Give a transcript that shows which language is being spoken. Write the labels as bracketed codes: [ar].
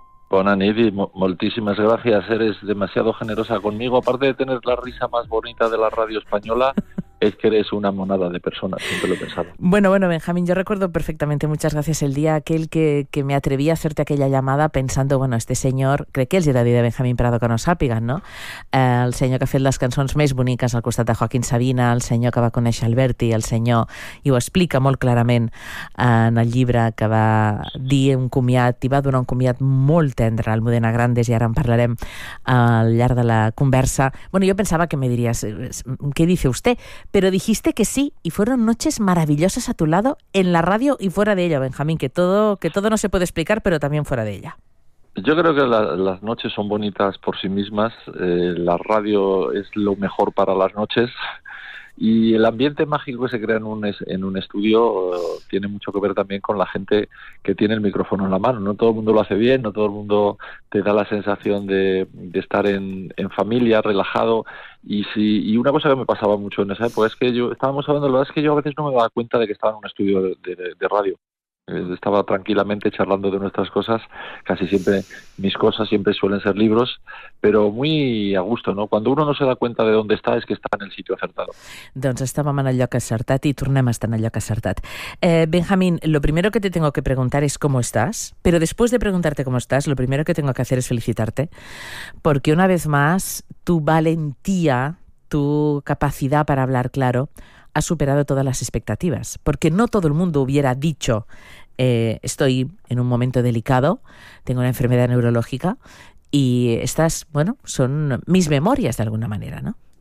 [ca] Bona nit, moltíssimes gràcies. [es] Eres demasiado generosa conmigo. Aparte de tener la risa más bonita de la radio española, es que eres una monada de persona, siempre lo he pensado. Bueno, Benjamín, yo recuerdo perfectamente, muchas gracias, el día aquel que me atreví a hacerte aquella llamada pensando, bueno, este señor, [ca] crec que és el de Benjamín Prado, que no sàpiguen, [es] no? [ca] El senyor que ha fet les cançons més boniques al costat de Joaquín Sabina, el senyor que va conèixer Alberti, el senyor, i ho explica molt clarament en el llibre que va dir un comiat, i va donar un comiat molt tendre al Modena Grandes, i ara en parlarem al llarg de la conversa. Bueno, jo pensava que me diries, [es] què dice usted? Pero dijiste que sí, y fueron noches maravillosas a tu lado, en la radio y fuera de ella, Benjamín, que todo no se puede explicar, pero también fuera de ella. Yo creo que las noches son bonitas por sí mismas, la radio es lo mejor para las noches, y el ambiente mágico que se crea en un estudio tiene mucho que ver también con la gente que tiene el micrófono en la mano. No todo el mundo lo hace bien, no todo el mundo te da la sensación de estar en familia, relajado. Y una cosa que me pasaba mucho en esa época es que yo estábamos hablando, la verdad es que yo a veces no me daba cuenta de que estaba en un estudio de radio. Estaba tranquilamente charlando de nuestras cosas, casi siempre mis cosas siempre suelen ser libros, pero muy a gusto, ¿no? Cuando uno no se da cuenta de dónde está es que está en el sitio acertado. [ca] Doncs estàvem en el lloc acertat i tornem a estar en el lloc acertat. [es] Benjamín, lo primero que te tengo que preguntar es cómo estás, pero después de preguntarte cómo estás, lo primero que tengo que hacer es felicitarte, porque una vez más tu valentía, tu capacidad para hablar claro, ha superado todas las expectativas, porque no todo el mundo hubiera dicho estoy en un momento delicado, tengo una enfermedad neurológica y estas, bueno, son mis memorias de alguna manera, ¿no?